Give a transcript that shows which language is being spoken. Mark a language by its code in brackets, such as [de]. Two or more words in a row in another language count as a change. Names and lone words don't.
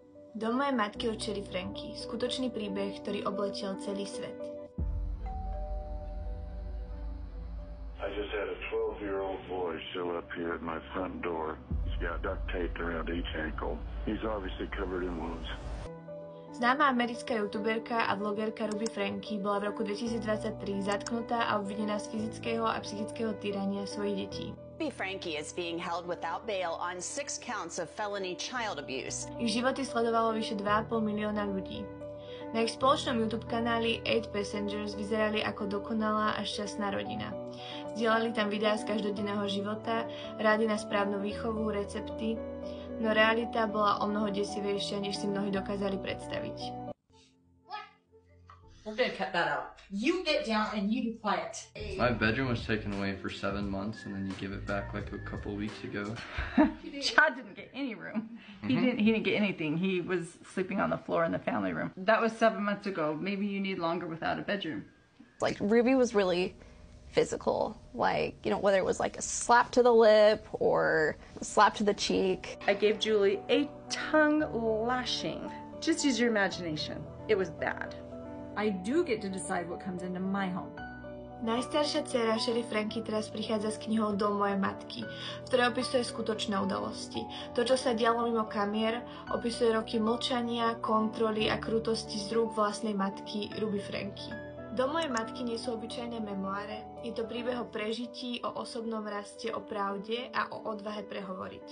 [sk] Dom mojej matky od Sherry Franky. Skutočný príbeh, ktorý obletiel celý svet. [en] I just had a 12-year-old boy show up here at my front door. He's got duct taped around each ankle. He's obviously covered in wounds. [sk] Známa americká youtuberka a vlogerka Ruby Franky bola v roku 2023 zatknutá a obvinená z fyzického a psychického týrania svojich detí. [en] Ruby Franky is being held without bail on 6 counts of felony child abuse. [sk] Ich životy sledovalo vyše 2,5 milióna ľudí. Na ich spoločnom YouTube kanáli 8 Passengers vyzerali ako dokonalá a šťastná rodina. Zdieľali tam videá z každodenného života, rády na správnu výchovu, recepty, no realita bola o mnoho desivejšia, než si mnohí dokázali predstaviť. [en] We're gonna cut that out. You get down and you be quiet. My bedroom was taken away for 7 months, and then you give it back like a couple weeks ago. Chad didn't get any room. He didn't get anything. He was sleeping on the floor in the family room. That was 7 months ago. Maybe you need longer without a bedroom. Like, Ruby was really physical, like, you know, whether it was like a slap to the lip or a slap to the cheek. I gave Julie a tongue lashing. Just use your imagination. It was bad. I do get to decide what comes into my home. [sk] Najstaršia dcéra Sherry Franky teraz prichádza s knihou Dom mojej matky, v ktorej opisuje skutočné udalosti. To, čo sa dialo mimo kamier, opisuje roky mlčania, kontroly a krutosti z rúk vlastnej matky Ruby Franky. Dom mojej matky nie sú obyčajné memoáre. Je to príbeh o prežití, o osobnom raste, o pravde a o odvahe prehovoriť.